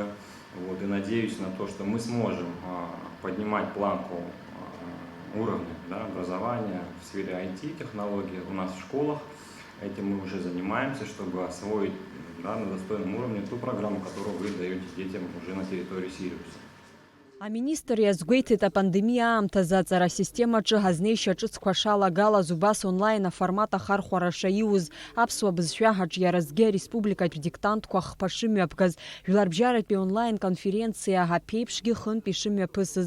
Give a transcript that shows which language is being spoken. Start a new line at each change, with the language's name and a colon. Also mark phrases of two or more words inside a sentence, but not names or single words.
Russian: Вот, и надеюсь на то, что мы сможем поднимать планку уровня образования в сфере IT-технологий у нас в школах. Этим мы уже занимаемся, чтобы освоить на достойном уровне ту программу, которую вы даете детям уже на территории Сириуса.
Abkhazian: Аминистр иазгәеиҭеит апандемиа аамҭазы аҵара асистемаҿы ҳазнеишьа ҿыцқәа шалагалаз убас онлайн аформат ахархәара шаиуз аԥсуа бызшәа ҳаҿиаразгьы ареспубликатә диктантқәа хԥа шымҩаԥгаз, жәларбжьаратәи онлайн конференциа ҳаԥеиԥшгьы хынтә ишымҩаԥысыз.